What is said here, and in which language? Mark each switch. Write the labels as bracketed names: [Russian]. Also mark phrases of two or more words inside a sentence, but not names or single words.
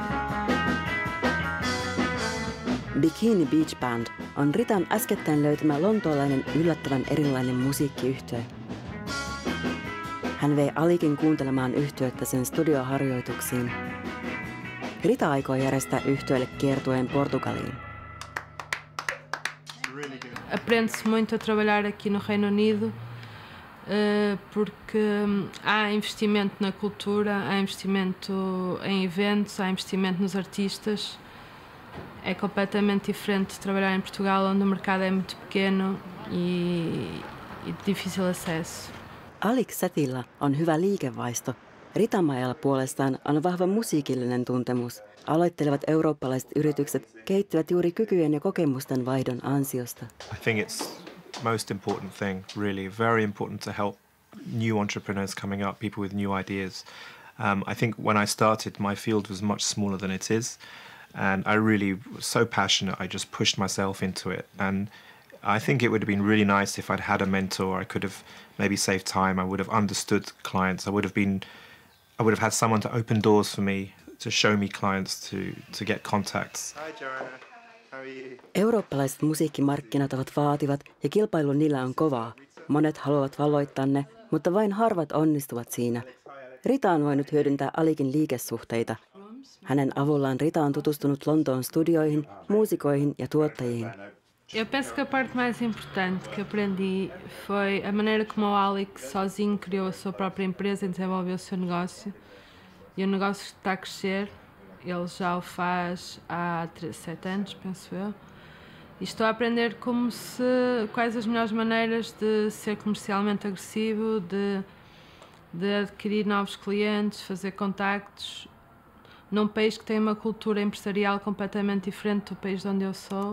[Finnish] Bikini Beach Band on Ritan äskettäin löytämä lontoolainen yllättävän erilainen musiikkiyhtye. Hän vei Alikin kuuntelemaan yhtyettä sen studioharjoituksiin. Rita aikoo järjestää yhtyeelle kiertueen Portugaliin. [Portuguese] Aprende-se muito a trabalhar aqui no Reino Unido porque há investimento na cultura, há investimento em eventos, há investimento nos artistas. É completamente diferente de trabalhar em Portugal, onde o mercado é muito pequeno e de difícil acesso. [Finnish] Alex Setillä on hyvä liikevaisto. Rita Maijalla puolestaan on vahva musiikillinen tuntemus. Aloittelevat eurooppalaiset yritykset kehittyvät juuri kykyjen ja kokemusten vaihdon ansiosta. [English] I think it's most important thing, really, very important to help new entrepreneurs coming up, people with new ideas. I think when I started, my field was much smaller than it is. And I really was so passionate, I just pushed myself into it. And I think it would have been really nice if I'd had a mentor. I could have maybe saved time. I would have understood clients. I would have had someone to open doors for me, to show me clients, to get contacts. Hi Joanna, how are you? [Finnish] Eurooppalaiset musiikkimarkkinat ovat vaativat ja kilpailu niillä on kovaa. Monet haluavat valloittaa ne, mutta vain harvat onnistuvat siinä. Rita on voinut hyödyntää Alikin liikesuhteita. Hänen avullaan Rita on tutustunut Lontoon studioihin, muusikoihin ja tuottajiin. [Portuguese] Eu penso que a parte mais importante que aprendi foi a maneira como o Alex sozinho criou a sua própria empresa e desenvolveu o seu negócio. E o negócio está a crescer, ele já o faz há 7 anos, penso eu. E estou a aprender quais as melhores maneiras de ser comercialmente agressivo, de de adquirir novos clientes, fazer contactos num país que tem uma cultura empresarial completamente diferente do país de onde eu sou.